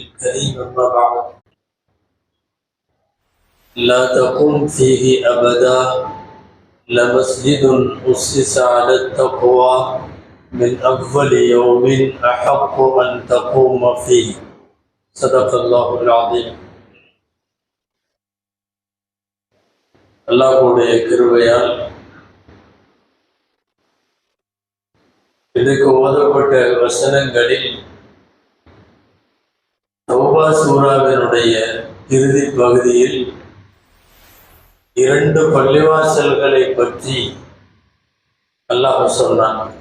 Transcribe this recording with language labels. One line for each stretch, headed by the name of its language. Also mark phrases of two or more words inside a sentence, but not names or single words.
Arabic: الكريم أما بعد لا تقم فيه أبدا لمسجد أسس على التقوى من أفضل يوم أحق أن تقوم فيه صدق الله العظيم.
Tamil: அல்லாஹ்வுடைய கிருபையால் இதுக்கு ஓதப்பட்ட வசனங்களில் தௌபா சூராவினுடைய இறுதி பகுதியில் 2 பள்ளிவாசல்களை பற்றி அல்லாஹ் சொன்னான்.